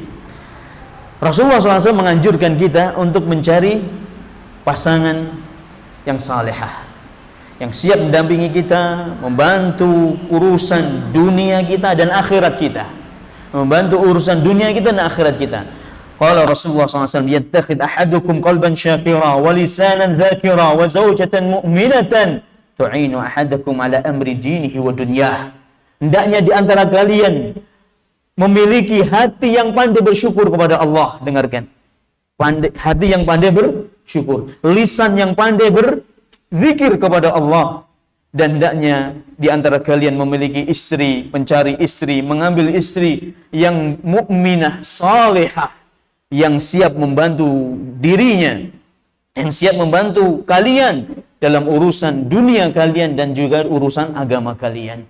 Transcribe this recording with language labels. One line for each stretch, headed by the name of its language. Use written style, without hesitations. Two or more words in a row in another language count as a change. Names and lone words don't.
Indonesian: Rasulullah SAW menganjurkan kita untuk mencari pasangan yang salehah, yang siap mendampingi kita, membantu urusan dunia kita dan akhirat kita. membantu urusan dunia kita dan akhirat kita.
Arabic: قال رسول الله SAW, يتخذ أحدكم قلبا شاكرا ولسانا ذاكرا وزوجة مؤمنة تعين أحدكم على أمر دينه ودنياه.
Indonesian: Hendaknya di antara kalian memiliki hati yang pandai bersyukur kepada Allah. Dengarkan, hati yang pandai bersyukur, lisan yang pandai berzikir kepada Allah. Dan hendaknya di antara kalian memiliki istri, mencari istri, mengambil istri yang mukminah, salihah, yang siap membantu dirinya, yang siap membantu kalian dalam urusan dunia kalian dan juga urusan agama kalian.